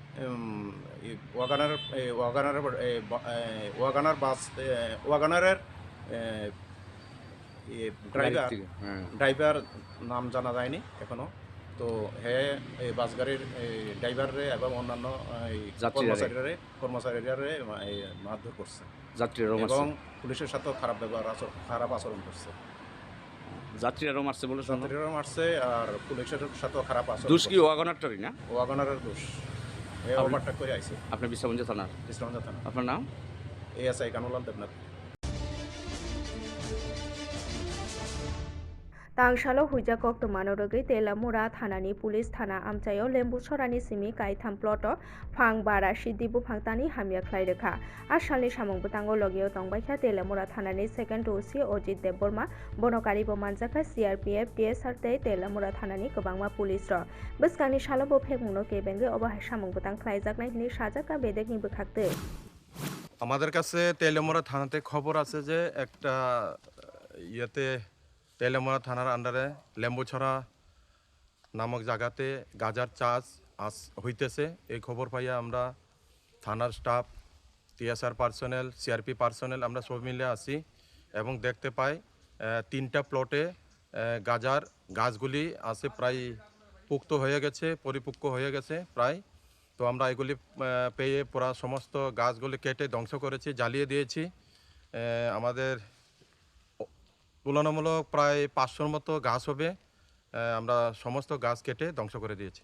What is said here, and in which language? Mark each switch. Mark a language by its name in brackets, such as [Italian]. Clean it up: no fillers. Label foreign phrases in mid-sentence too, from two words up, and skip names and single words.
[Bangla] ওয়াগনার বাস ওয়াগনারের ড্রাইভার নাম জানা যায়নি এখনো তো এই বাস গাড়ির ড্রাইভারে এবং অন্যান্য কর্মচারীরা মারধর করছে এবং পুলিশের সাথেও খারাপ আচরণ করছে যাত্রীরাও মারছে বলে যাত্রীরাও মারছে আর পুলিশের সাথেও খারাপ আচরণ দোষ কি ওয়াগনারটারই না ওয়াগনারের দোষ ওভারটেক করে আইছে আপনি বিশ্রামগঞ্জ থানার আপনার নাম ASI কানুলাল দেবনাথ [Kok Borok] Tangsalo hujakok tumanorogui Telamura thanani police thana amchayo Lembusarani simi kaitham ploto phang bara siddi buphangtani hamya khlairokha asalni samungbutango logiyo tongbaikha Telamura thanani [English] second OC [Kok Borok] Ojit Debborma bonokari bo manjaka CRPF DSR tei Telamura thanani kwbangma police ro bwskangni salobo phekmungno kebenge obahai samungbutang khlaijaknai hini sajaka bedekni bwkhakte [Bangla] আমাদের কাছে তেলেমোড়া থানাতে খবর আছে যে একটা ইয়েতে তেলেমোড়া থানার আন্ডারে লেম্বুছড়া নামক জায়গাতে গাজার চাষ হইতেছে এই খবর পাইয়া আমরা থানার স্টাফ TSR পার্সোনেল CRP পার্সোনেল আমরা সব মিলে আসি এবং দেখতে পাই 3টা প্লটে গাজার গাছগুলি আছে প্রায় পুক্ত হয়ে গেছে পরিপক্ক হয়ে গেছে প্রায় তো আমরা এগুলি পেয়ে পুরা সমস্ত গাছগুলি কেটে ধ্বংস করেছি জ্বালিয়ে দিয়েছি আমাদের তুলনামূলক প্রায় 500-র মতো গাছ হবে আমরা সমস্ত গাছ কেটে ধ্বংস করে দিয়েছি